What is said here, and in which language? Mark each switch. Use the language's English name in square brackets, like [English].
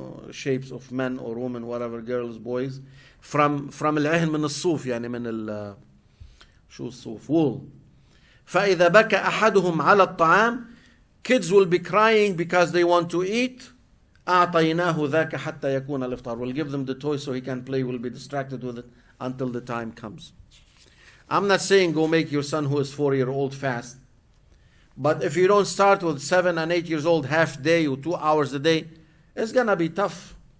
[English] Shapes of men or women, whatever, girls, boys. [Arabic] From العهن من الصوف, من شو الصوف, wool. فَإِذَا بَكَ أَحَدُهُمْ عَلَى الطَّعَامِ. [English] Kids will be crying because they want to eat. [Arabic] أَعْطَيْنَاهُ ذَاكَ حَتَّى يَكُونَ الْإِفْطَارُ. [English] We'll give them the toy so he can play, will be distracted with it until the time comes. I'm not saying go make your son who is 4-year-old fast. But if you don't start with 7 and 8 years old half day or 2 hours a day, it's going to be tough.